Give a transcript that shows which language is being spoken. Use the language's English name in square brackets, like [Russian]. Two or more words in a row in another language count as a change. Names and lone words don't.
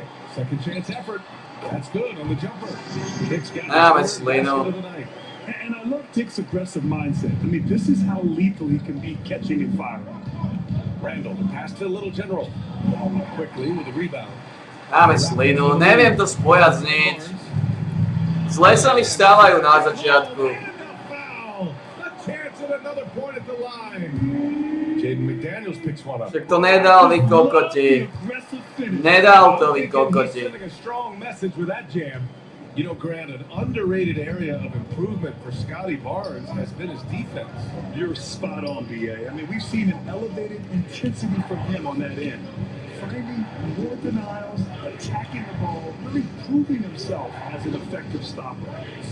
[English] Second chance effort. That's good on the jumper. Dick's got it's Leno. And I love Dick's aggressive mindset. I mean, this is how lethal he can be catching and firing. Randall, the pass to the Little General. Quickly with the rebound. Leno, [Slovak] neviem to spojazniť. Zle sa mi stávajú na začiatku. [English] A chance at another point at the line. Jaden McDaniels picks one up. [Slovak] Však to nedal vy kokoti. Nedal to vy kokoti. [English] Sending a strong message with that jam. You know, Grant, an underrated area of improvement for Scotty Barnes has been his defense. You're spot on, BA. I mean, we've seen an elevated intensity from him on that end. Finding more denials, attacking the ball, really proving himself as an effective stopper.